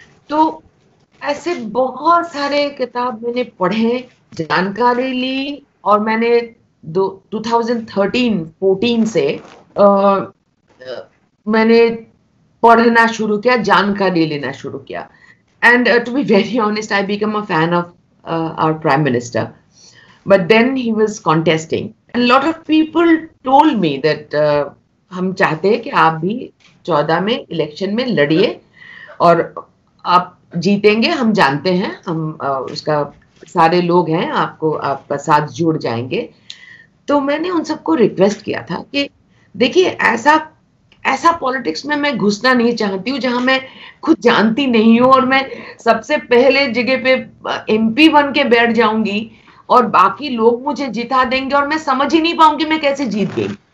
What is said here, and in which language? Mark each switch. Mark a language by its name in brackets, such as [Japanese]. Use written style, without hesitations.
[Hindi] तो ऐसे बहुत सारे किताब मैंने पढ़े, जानकारी ली, और मैंने 2013-14 से मैंने पढ़ना शुरू किया, जानकारी लेना शुरू किया। [English] And to be very honest, I became a fan of our Prime Minister. But then he was contesting. And a lot of people told me that [Hindi] हम चाहते हैं कि आप भी 14 में इलेक्शन में लड़िए और आप जीतेंगे, हम जानते हैं, हम उसका सारे लोग हैं, आपको आपका साथ जुड़ जाएंगे। तो मैंने उन सबको रिक्वेस्ट किया था कि देखिए, ऐसा पॉलिटिक्स में मैं घुसना नहीं चाहती हूँ जहां मैं खुद जानती नहीं हूँ और मैं सबसे पहले जगह पे MP बन के बैठ जाऊंगी और बाकी लोग मुझे जिता देंगे और मैं समझ ही नहीं पाऊंगी मैं कैसे जीत गई।